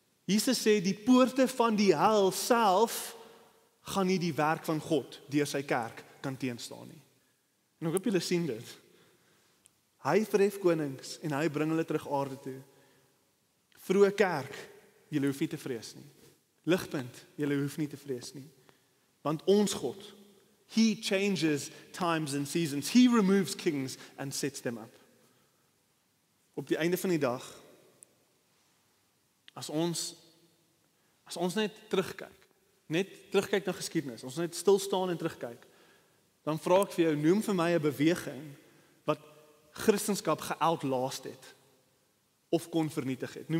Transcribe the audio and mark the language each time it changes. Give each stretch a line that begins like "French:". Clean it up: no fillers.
Afrikaans: Jesus sê, die poorte van die hel self, gaan nie die werk van God, deur sy kerk, kan teenstaan nie. En ek hoop julle sien dit. Hy verhef konings, en hy bring hulle terug aarde toe. Vroeë kerk, julle hoef nie te vrees nie. Ligpunt, julle hoef nie te vrees nie. Want ons God,
English: He changes times and seasons. He removes kings and sets them up.
Afrikaans: Op die einde van die dag, as ons net terugkyk na geskiedenis, ons net stil staan en terugkyk, dan vra ek vir jou, noem vir my 'n beweging wat Christendom geoutlast het of kon vernietig het.